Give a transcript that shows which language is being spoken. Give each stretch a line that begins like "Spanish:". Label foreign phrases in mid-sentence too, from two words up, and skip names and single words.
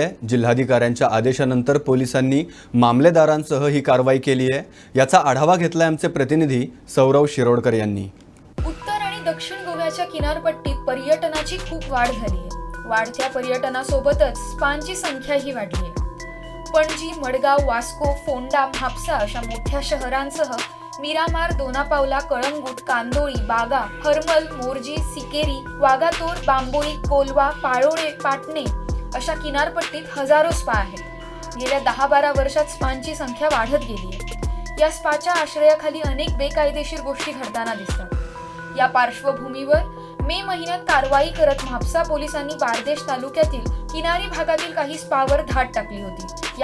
Marathi: जिल्हाधिकाऱ्यांच्या आदेशानंतर पोलिसांनी मामलेदारांसह ही कारवाई केली आहे. याचा आढावा घेतलाय आमचे प्रतिनिधी सौरव शिरोडकर यांनी. उत्तर आणि दक्षिण गोव्याच्या किनारपट्टीत पर्यटनाची खूप वाढ झाली आहे. वाढत्या पर्यटनासोबतच स्पांची संख्याही वाढली आहे. पणजी, मडगाव, वास्को, फोंडा, म्हापसा अशा मोठ्या शहरांसह मिरामार, दोनापावला, कळंगूट, कांदोळी, बागा, हरमल, मोर्जी, सिकेरी, वागातोर, बांबोळी, कोलवा, पाळोळे, पाटणे अशा किनारपट्टीत हजारो स्पा आहेत. गेल्या 10-12 वर्षात स्पांची संख्या वाढत गेली आहे. या स्पाच्या आश्रयाखाली अनेक बेकायदेशीर गोष्टी घडताना दिसतात. या पार्श्वभूमीवर मे महिन्यात कारवाई करत म्हापसा पोलिसांनी बारदेश तालुक्यातील किनारी भागातील काही स्पावर धाड टाकली होती।